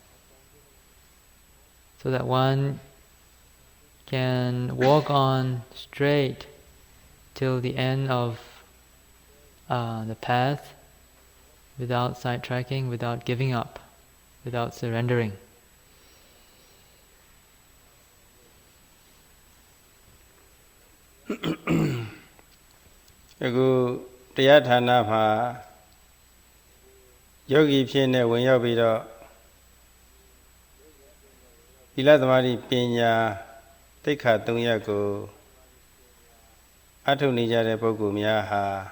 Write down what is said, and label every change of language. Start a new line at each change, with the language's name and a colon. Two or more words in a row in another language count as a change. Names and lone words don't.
English: so that one can walk on straight till the end of the path without sidetracking, without giving up, without surrendering.
Burmese: အခုတရားဌာနမှာယောဂီဖြစ်နေဝင်ရောက်ပြီးတော့သီလသမာဓိပညာသိက္ခာ3ရပ်ကိုအထုနေကြတဲ့ပုဂ္ဂိုလ်များဟာ